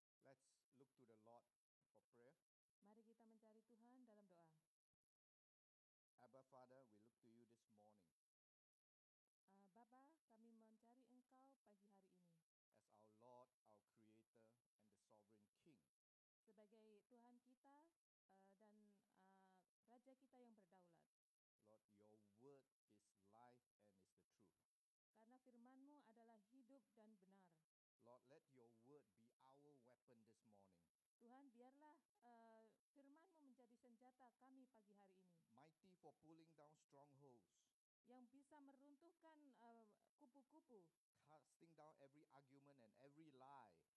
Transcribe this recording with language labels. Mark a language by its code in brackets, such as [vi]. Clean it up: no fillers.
[en] Let's look to the Lord for prayer. [id] Mari kita mencari Tuhan dalam doa. [en] Abba Father, we look to you this morning [id] Bapa, kami mencari Engkau pagi hari ini [en] as our Lord, our Creator, and the Sovereign King. [id] sebagai Tuhan kita dan Raja kita yang berdaulat. [en] Lord, your word is life and is the truth. [id] Karena firman-Mu adalah hidup dan benar. [en] Lord, let your word be our weapon this morning. [id] Tuhan, biarlah firman-Mu menjadi senjata kami pagi hari ini, [en] Mighty for pulling down strongholds, [id] yang bisa meruntuhkan kupu-kupu, [en] casting down every argument and every lie